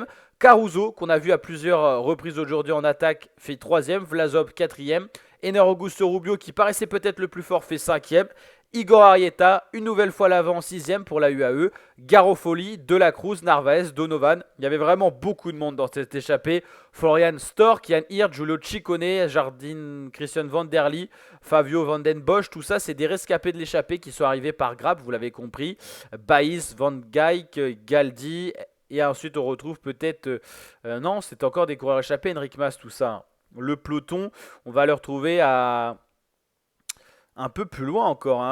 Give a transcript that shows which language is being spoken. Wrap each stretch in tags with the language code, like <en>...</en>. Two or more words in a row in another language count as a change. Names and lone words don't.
<fr>Caruso qu'on a vu à plusieurs reprises aujourd'hui en attaque fait troisième. Vlasov quatrième. Ener Augusto Rubio qui paraissait peut-être le plus fort fait cinquième. Igor Arrieta, une nouvelle fois l'avant, 6ème pour la UAE. Garofoli, De La Cruz, Narvaez, Donovan. Il y avait vraiment beaucoup de monde dans cette échappée. Florian Stork, Jan Hirt, Giulio Ciccone, Jardine, Christian Van Der Lee, Fabio Van Den Bosch. Tout ça, c'est des rescapés de l'échappée qui sont arrivés par grappe, vous l'avez compris. Baïs, Van Geyck, Galdi. Et ensuite, on retrouve peut-être... non, c'est encore des coureurs échappés, Enric Mas, tout ça. Le peloton, on va le retrouver à... un peu plus loin encore, hein.</fr>